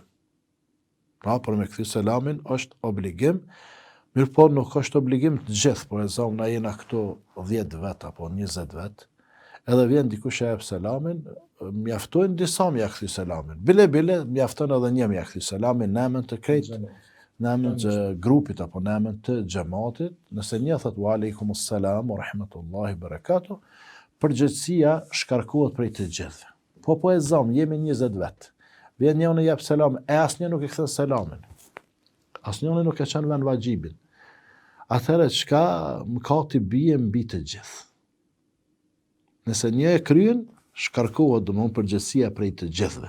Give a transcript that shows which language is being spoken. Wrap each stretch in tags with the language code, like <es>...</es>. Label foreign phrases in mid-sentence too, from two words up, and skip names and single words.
<sq>Pra, për me kthy selamin është obligim, mirë po nuk është obligim të gjithë, por na jena këtu 10 vet apo 20 vet, edhe vjen dikush e jep selamin, mjaftojnë disa me ja kthy selamin. Bile mjafton edhe një me ja kthy selamin në emën të krejt, në emën të grupit apo në emën të xhamatit. Nëse një thot</sq> <ar>وعليكم السلام ورحمة الله وبركاته,</ar> <sq>përgjithësia shkarkohet prej të gjithë. Po e zam, jemi 20 vet. Vjen njëri jep selam, e asnjë nuk e kthen selamin. Asnjëri nuk e çon vend vajibin. Atëherë çka mëkati bie mbi të gjithë. Nëse një e kryen, shkarkohet domthonë përgjithësia prej të gjithëve.</sq>